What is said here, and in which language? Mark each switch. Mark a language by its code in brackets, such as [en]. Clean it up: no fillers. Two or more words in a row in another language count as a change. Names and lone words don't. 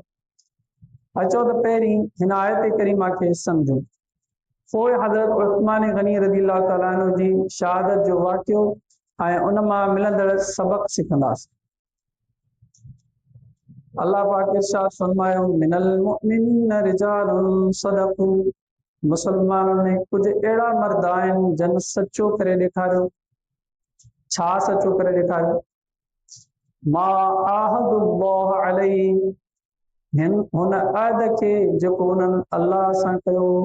[sd] अचो त पहिरीं हिन आयत करीमा खे सम्झूं, पोइ हज़रत उस्मान गनी [ar] رضي الله تعالى عنه [sd] जी शहादत जो वाक़ियो ऐं उन मां मिलंदड़ सबक़ सिखंदासीं। अल्लाह पाक इरशाद फरमायो, [ar] من المؤمنين رجال صدقوا, [sd] मुसलमाननि में कुछ अहिड़ा मर्द आहिनि जन सचो करे ॾेखारियो। छा सचो करे ॾेखारियो? [ar] ما عاهدوا الله عليه, [sd] हुन अहद खे जेको उन्हनि अल्लाह सां कयो।